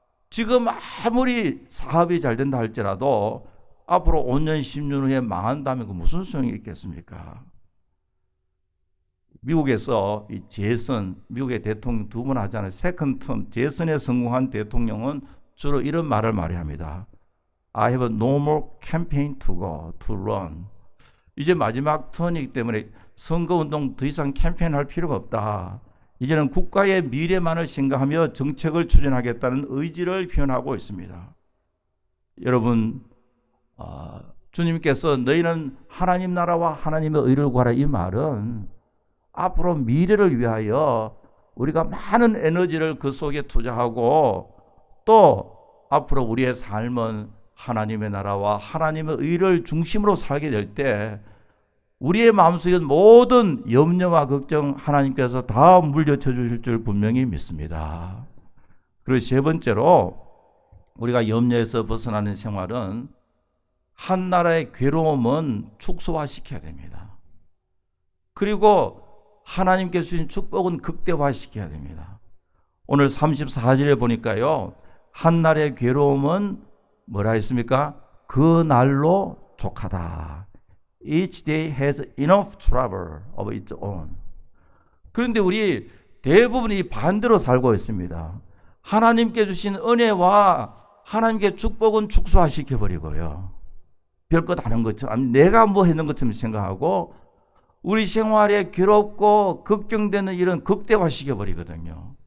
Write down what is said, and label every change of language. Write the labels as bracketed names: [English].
[Korean] 지금 아무리 사업이 잘 된다 할지라도 앞으로 5년, 10년 후에 망한다면 그 무슨 소용이 있겠습니까? 미국에서 이 미국의 대통령 두 분 하잖아요. 세컨 텀, 재선에 성공한 대통령은 주로 이런 말을 합니다. [English] I have no more campaign to go, to run. [Korean] 이제 마지막 턴이기 때문에 선거운동 더 이상 캠페인할 필요가 없다. 이제는 국가의 미래만을 생각하며 정책을 추진하겠다는 의지를 표현하고 있습니다. 여러분, 주님께서 너희는 하나님 나라와 하나님의 의를 구하라 이 말은 앞으로 미래를 위하여 우리가 많은 에너지를 그 속에 투자하고 또 앞으로 우리의 삶은 하나님의 나라와 하나님의 의를 중심으로 살게 될 때 우리의 마음속에 모든 염려와 걱정 하나님께서 다 물려쳐 주실 줄 분명히 믿습니다. 그리고 세 번째로 우리가 염려에서 벗어나는 생활은 한 나라의 괴로움은 축소화시켜야 됩니다. 그리고 하나님께 주신 축복은 극대화시켜야 됩니다. 오늘 34절에 보니까요. 한 나라의 괴로움은 뭐라 했습니까? 그 날로 족하다. [English] Each day has enough trouble of its own. [Korean] 그런데 우리 대부분이 반대로 살고 있습니다. 하나님께 주신 은혜와 하나님께 축복은 축소화시켜버리고요. 별것 아닌 것처럼 내가 뭐 했는 것처럼 생각하고 우리 생활에 괴롭고 걱정되는 일은 극대화시켜버리거든요.